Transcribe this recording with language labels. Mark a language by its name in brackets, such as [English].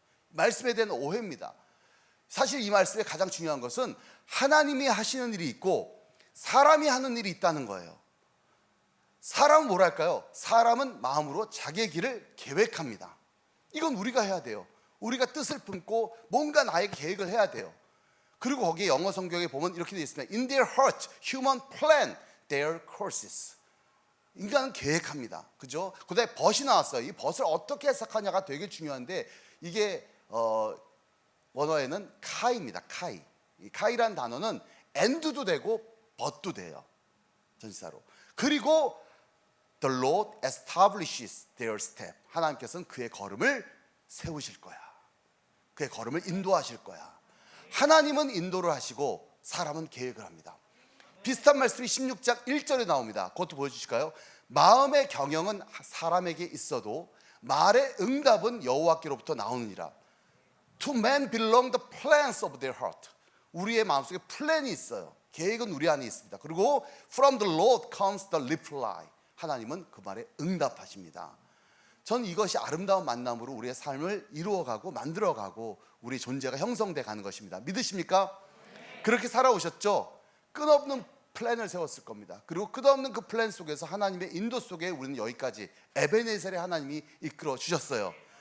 [Korean] 말씀에 대한 오해입니다. 사실 이 말씀의 가장 중요한 것은 하나님이 하시는 일이 있고 사람이 하는 일이 있다는 거예요. 사람은 뭐랄까요? 사람은 마음으로 자기의 길을 계획합니다. 이건 우리가 해야 돼요. 우리가 뜻을 품고 뭔가 나에게 계획을 해야 돼요. 그리고 거기에 영어 성경에 보면 이렇게 되어 있습니다. [English] In their heart, human plan their courses. [Korean] 인간은 계획합니다. 그죠? 그다음에 벗이 나왔어요. 이 벗을 어떻게 해석하냐가 되게 중요한데 이게 원어에는 카이입니다. 카이. 이 카이란 단어는 and도 되고 but도 돼요. 전치사로. 그리고 [English] the Lord establishes their step. [Korean] 하나님께서는 그의 걸음을 세우실 거야. 그의 걸음을 인도하실 거야. 하나님은 인도를 하시고 사람은 계획을 합니다. 비슷한 말씀이 16장 1절에 나옵니다. 그것도 보여주실까요? 마음의 경영은 사람에게 있어도 말의 응답은 여호와께로부터 나오느니라. [English] To man belong the plans of their heart. [Korean] 우리의 마음속에 플랜이 있어요. 계획은 우리 안에 있습니다. 그리고 [English] from the Lord comes the reply. [Korean] 하나님은 그 말에 응답하십니다. 전 이것이 아름다운 만남으로 우리의 삶을 이루어가고 만들어가고 우리 존재가 형성돼 가는 것입니다. 믿으십니까? 그렇게 살아오셨죠? 끝없는 플랜을 세웠을 겁니다. 그리고 끝없는 그 플랜 속에서 하나님의 인도 속에 우리는 여기까지 에베네셀의 하나님이 이끌어 주셨어요.